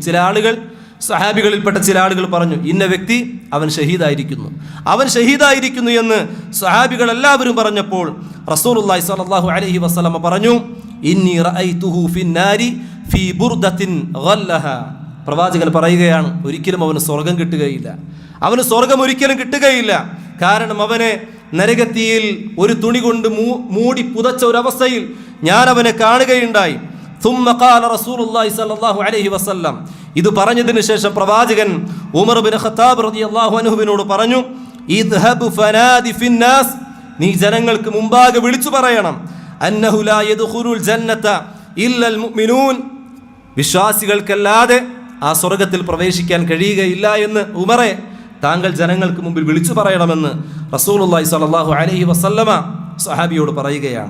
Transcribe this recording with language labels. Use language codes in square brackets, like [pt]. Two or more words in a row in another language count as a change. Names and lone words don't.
[ml] ചില ആളുകൾ, സ്വഹാബികളിൽപ്പെട്ട ചില ആളുകൾ പറഞ്ഞു, ഇന്ന വ്യക്തി അവൻ ഷഹീദായിരിക്കുന്നു എന്ന് സ്വഹാബികൾ എല്ലാവരും പറഞ്ഞപ്പോൾ [ar] رسول الله صلى الله عليه وسلم [ml] പറഞ്ഞു, [ar] إني رأيته في النار في بردة غلها. [ml] പ്രവാചകൻ പറയുകയാണ്, ഒരിക്കലും അവന് സ്വർഗം കിട്ടുകയില്ല, അവന് സ്വർഗം ഒരിക്കലും കിട്ടുകയില്ല. കാരണം അവനെ നരകത്തിയിൽ ഒരു തുണി കൊണ്ട് മൂടി പുതച്ച ഒരവസ്ഥയിൽ ഞാൻ അവനെ കാണുകയുണ്ടായി. [ar] ثم قال رسول الله صلى الله عليه وسلم. [ml] ഇത് പറഞ്ഞതിന് ശേഷം പ്രവാചകൻ ഉമർ ബിൻ ഖത്താബ് റളിയല്ലാഹു അൻഹുവിനോട് പറഞ്ഞു, [ar] اذهب فناد في الناس, [ml] നീ ജനങ്ങൾക്ക് മുമ്പാകെ വിളിച്ചു പറയണം, [ar] أنه لا يدخل الجنة إلا المؤمنون, [ml] വിശ്വാസികൾക്കല്ലാതെ ആ സ്വർഗ്ഗത്തിൽ പ്രവേശിക്കാൻ കഴിയുകയില്ല എന്ന് ഉമറെ താങ്കൾ ജനങ്ങൾക്ക് മുമ്പിൽ വിളിച്ചു പറയണമെന്ന് [ar] رسول الله صلى الله عليه وسلم [ml] സഹാബിയോട് പറയുകയാണ്.